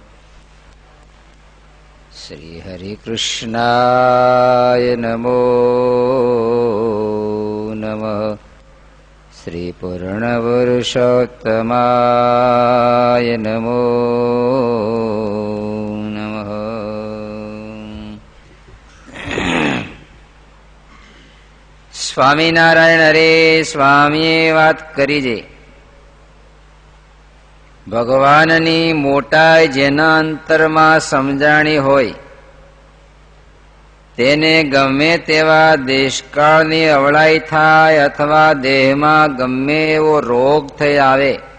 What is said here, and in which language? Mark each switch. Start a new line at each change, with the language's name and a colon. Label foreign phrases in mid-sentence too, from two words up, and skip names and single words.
Sanskrit: श्री हरिकृष्णाय नमो नमः। श्री पूर्णपुरुषोत्तमाय नमो नमः।
Gujarati: સ્વામિનારાયણ અરે સ્વામીએ વાત કરી છે, ભગવાનની મોટાઈ જેના અંતરમાં સમજાણી હોય તેને ગમે તેવા દેશકાળની અવળાઈ થાય અથવા દેહમાં ગમે એવો રોગ થઈ આવે